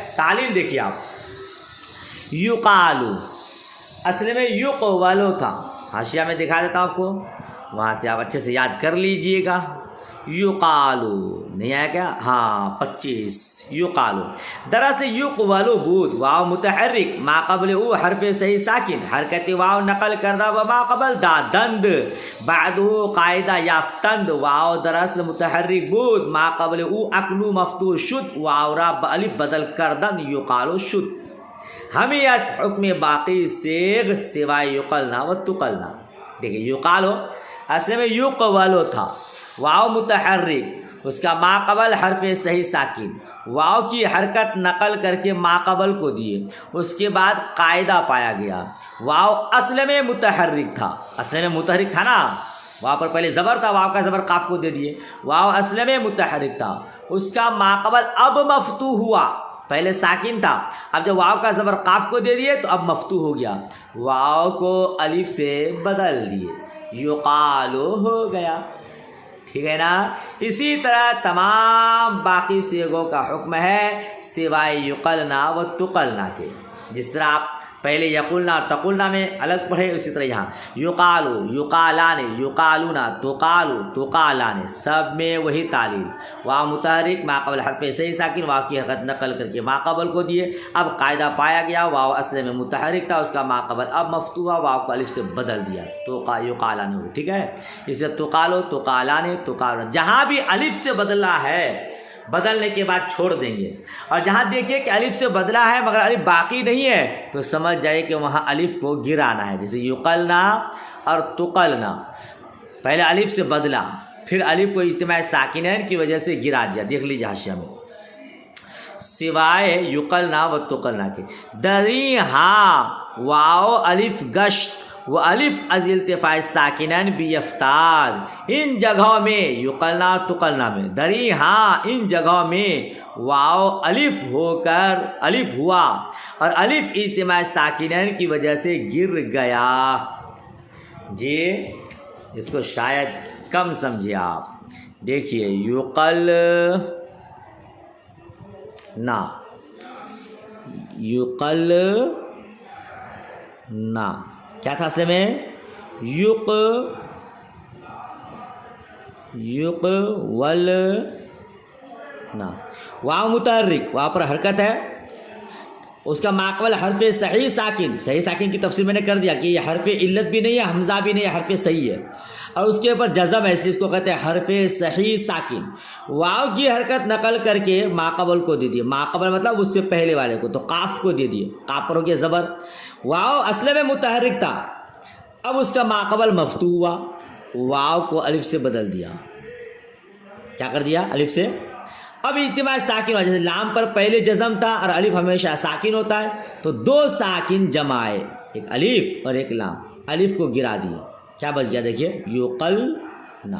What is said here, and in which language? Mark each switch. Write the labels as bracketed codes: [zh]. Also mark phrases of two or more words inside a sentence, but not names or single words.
[ur] تعلیل دیکھیے آپ. یقالو اصل میں یقولو تھا، حاشیہ میں دکھا دیتا ہوں آپ کو، وہاں سے آپ اچھے سے یاد کر لیجئے گا. یقالو نہیں آیا کیا؟ ہاں 25. [fa] یقالو دراصل یقولو بود واو متحرک ما قبل او حرف صحیح ساکن، حرکت واو نقل کردہ و ما قبل دادند بعدو قاعدہ یافتند. واو دراصل متحرک بود ما قبل او اکنو مفتوح شد، واو را الف بدل کردن یقالو شد. ہمیں اس حکم باقی سیغ سوائے یقلنا و تقلنا. [ur] دیکھیں یقالو اصل میں یقولو تھا، واو متحرک، اس کا ما قبل حرف صحیح ساکن، واو کی حرکت نقل کر کے ما قبل کو دیے، اس کے بعد قاعدہ پایا گیا. واو اصل میں متحرک تھا، اصل میں متحرک تھا نا، واو پر پہلے زبر تھا، واو کا زبر قاف کو دے دیے. واو اصل میں متحرک تھا، اس کا ما قبل اب مفتوح ہوا، پہلے ساکن تھا، اب جب واو کا زبر قاف کو دے دیے تو اب مفتوح ہو گیا، واو کو الف سے بدل دیے، یقالو ہو گیا، ٹھیک ہے نا. اسی طرح تمام باقی صیغوں کا حکم ہے سوائے یقلنا و تقلنا کے. جس طرح آپ پہلے یقلنا اور تقلنا میں الگ پڑھے، اسی طرح یہاں یقالو یقالانے یقالونا تقالو تقالانے، سب میں وہی تعلیل. واو متحرک ما قبل حرف صحیح ساکن، واو کی حرکت نقل کر کے ما قبل کو دیے، اب قاعدہ پایا گیا، واو اصل میں متحرک تھا، اس کا ما قبل اب مفتوح، واو کو الف سے بدل دیا تو یقالانے ہو، ٹھیک ہے. اسے تقالو تقالانے تقالو، جہاں بھی الف سے بدلا ہے بدلنے کے بعد چھوڑ دیں گے، اور جہاں دیکھیں کہ الف سے بدلا ہے مگر الف باقی نہیں ہے تو سمجھ جائے کہ وہاں الف کو گرانا ہے. جیسے یقلنا اور تقلنا، پہلے الف سے بدلا، پھر الف کو اجتماع ساکنین کی وجہ سے گرا دیا. دیکھ لیجیے حاشیہ میں، سوائے یقلنا و تقلنا کے. [fa] دری ہاں واو الف گشت وہ الف از التفاع ساکنین بیفتاد، [ur] ان جگہوں میں یقلنا تقلنا میں، [fa] دری ہاں [ur] ان جگہوں میں واو الف ہو کر الف ہوا اور الف اجتماع ساکنین کی وجہ سے گر گیا. جی اس کو شاید کم سمجھے آپ. دیکھیے یقل نا، یقل نا کیا تھا اصل میں؟ ول نا، واو متحرک، واو پر حرکت ہے، اس کا ما قبل حرف صحیح ساکن، صحیح ساکن کی تفسیر میں نے کر دیا کہ یہ حرف علت بھی نہیں ہے، حمزہ بھی نہیں ہے، حرف صحیح ہے، اور اس کے اوپر جزم ہے، اس لیے اس کو کہتے ہیں حرف صحیح ساکن. واو کی حرکت نقل کر کے ما قبل کو دے دیے، ما قبل مطلب اس سے پہلے والے کو، تو قاف کو دے دیے، قاف پر ہو گیا زبر. واو اصل میں متحرک تھا، اب اس کا ما قبل مفتوح ہوا، واو کو الف سے بدل دیا. کیا کر دیا؟ الف سے. اب اجتماع ساکن ہوا، جیسے لام پر پہلے جزم تھا اور الف ہمیشہ ساکن ہوتا ہے، تو دو ساکن جمع ہے، ایک الف اور ایک لام، الف کو گرا دیے، کیا بچ گیا دیکھیے یقلنا۔